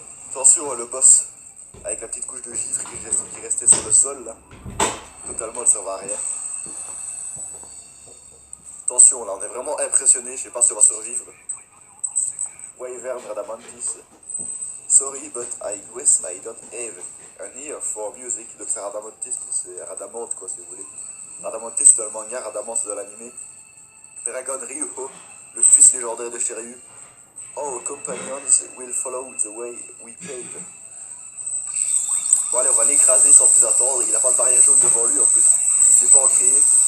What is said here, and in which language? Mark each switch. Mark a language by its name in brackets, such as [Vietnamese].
[French] Attention, le boss, avec la petite couche de givre qui restait sur le sol, là. Totalement, elle ne servait à rien. Attention, là, on est vraiment impressionné, je sais pas si on va survivre. [English] Wyvern Radamantis. Sorry, but I guess I don't have an ear for music. [French] Donc c'est Radamantis, c'est Radamante, quoi, si vous voulez. Radamantis, c'est dans le manga, Radamante, c'est dans l'anime. Dragon Ryuho, le fils légendaire de Shiryu. [English] Our companions will follow the way we pave. [French] Bon allez, on va l'écraser sans plus attendre. Il a pas de barrière jaune devant lui en plus. Il s'est pas en créer.